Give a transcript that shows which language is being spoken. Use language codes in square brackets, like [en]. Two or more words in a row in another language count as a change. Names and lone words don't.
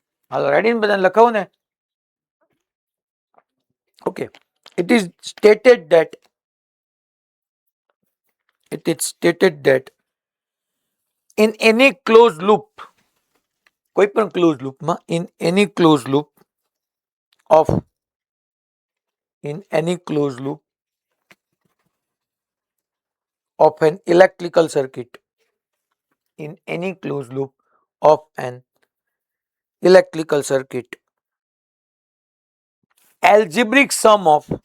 [gu] હાલો રેડી ને બધાને લખાવું ને. [en] Okay, it is stated that in any closed loop, [gu] કોઈ પણ [en] closed loop માં, in any closed loop of an electrical circuit, in any closed loop of an electrical circuit, algebraic sum of